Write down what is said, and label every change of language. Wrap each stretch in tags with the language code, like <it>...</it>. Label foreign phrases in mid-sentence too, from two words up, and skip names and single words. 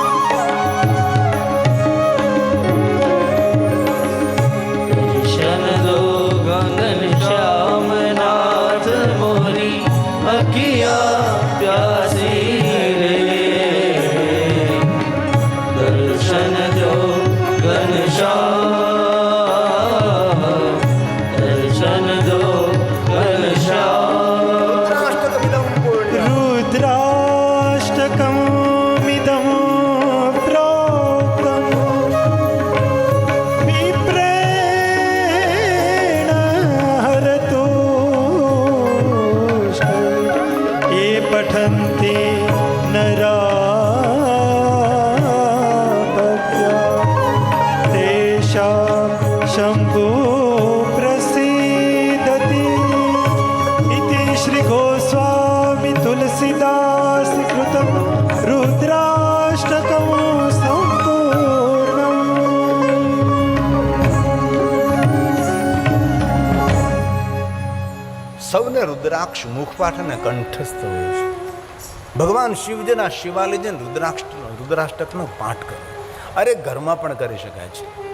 <hi>दर्शन दो गगन श्याम नाथ मोरी अखिया प्यासी रे दर्शन दो घनश्याम दर्शन दो घनश्याम</hi> <sa>રાષ્ટ્રકમિદં પુણ્યમ. रुद्राष्टकमिदं प्रोक्तं विप्रेण हरतु ये पठन्ति नरापद्या तेषां शम्भो प्रसीदति इति श्री गोस्वामी तुलसीदास कृतं रुद्राष्टकं सम्पूर्णम्.</sa> <gu>સૌને રુદ્રાક્ષ મુખપાઠ અને કંઠસ્થ હોય છે. ભગવાન શિવજીના શિવાલયજીને રુદ્રાષ્ટકનો પાઠ કરે. અરે ઘરમાં પણ કરી શકાય છે.</gu>